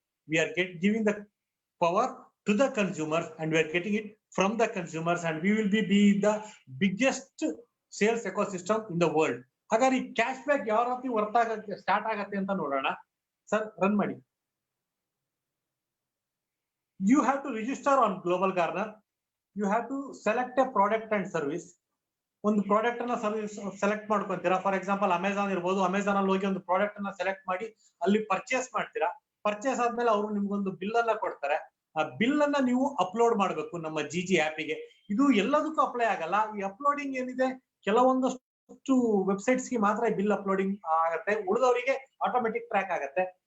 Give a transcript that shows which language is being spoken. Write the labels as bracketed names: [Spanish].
[English] We are giving the power to the consumers and we are getting it from the consumers and we will be the biggest sales ecosystem in the world. [Kannada] ಹಾಗಾದ್ರೆ ಈ cash back ಯಾವ ರೀತಿ work ಆಗಕ್ಕೆ start ಆಗತ್ತೆ ಅಂತ ನೋಡೋಣ. Sir run ಮಾಡಿ. [English] You have to register on Global Garner. You have to select a product and service. [Kannada] ಒಂದು ಪ್ರಾಡಕ್ಟ್ ಅನ್ನ service select ಮಾಡ್ಕೊಂತೀರಾ. [English] for example [Kannada] Amazon ಇರ್ಬೋದು, ಅಮೆಝಾನ್ ಅಲ್ಲಿ ಹೋಗಿ ಒಂದು ಪ್ರಾಡಕ್ಟ್ ಅನ್ನ ಸೆಲೆಕ್ಟ್ ಮಾಡಿ ಅಲ್ಲಿ ಪರ್ಚೇಸ್ ಮಾಡ್ತೀರಾ. ಪರ್ಚೇಸ್ ಆದ್ಮೇಲೆ ಅವರು ನಿಮ್ಗೊಂದು ಬಿಲ್ ಅನ್ನ ಕೊಡ್ತಾರೆ. ಆ ಬಿಲ್ ಅನ್ನ ನೀವು ಅಪ್ಲೋಡ್ ಮಾಡಬೇಕು ನಮ್ಮ ಜಿಜಿ ಆ್ಯಪಿಗೆ. ಇದು ಎಲ್ಲದಕ್ಕೂ ಅಪ್ಲೈ ಆಗಲ್ಲ. ಈ ಅಪ್ಲೋಡಿಂಗ್ ಏನಿದೆ ಕೆಲವೊಂದಷ್ಟು ವೆಬ್ಸೈಟ್ಸ್ ಗೆ ಮಾತ್ರ ಈ ಬಿಲ್ ಅಪ್ಲೋಡಿಂಗ್ ಆಗತ್ತೆ, ಉಳಿದವರಿಗೆ ಆಟೋಮೆಟಿಕ್ ಟ್ರ್ಯಾಕ್ ಆಗತ್ತೆ.